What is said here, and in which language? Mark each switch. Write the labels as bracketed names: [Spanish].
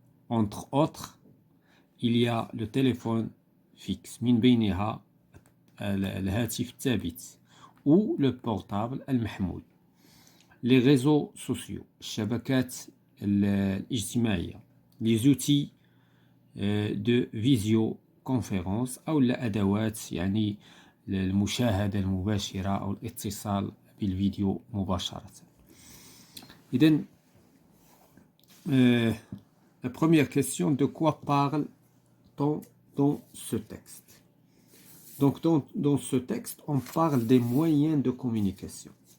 [French] Entre autres, il y a le téléphone fixe. [Arabic] من بينها الهاتف الثابت [French] ou le portable [Arabic] المحمول. [French] Les réseaux sociaux. [Arabic] الشبكات الاجتماعية. [French] Les outils de visioconférence [Arabic] أو الأدوات يعني المشاهدة المباشرة أو الاتصال بالفيديو مباشرة. [French] إذن la première question, de quoi parle-t-on dans ce texte? Donc dans ce texte, on parle des moyens de communication.